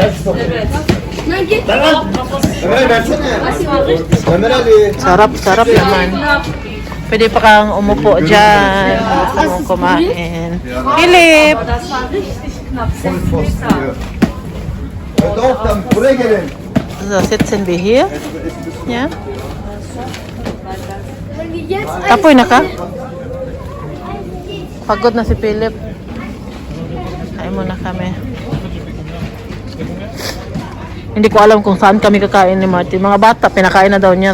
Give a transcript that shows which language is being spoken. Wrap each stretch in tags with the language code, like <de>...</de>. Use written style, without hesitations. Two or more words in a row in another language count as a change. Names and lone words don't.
<tl>Sarap naman. Pwede pa kang umupo dyan. Kumain. Philip!</tl> <de>So, sitzen wir hier. Ja?</de> <tl>Tapoy na ka? Pagod na si Philip. Kain muna kami. Hindi ko alam kung saan kami kakain ni Martin. Mga bata, pinakain na daw niya.</tl>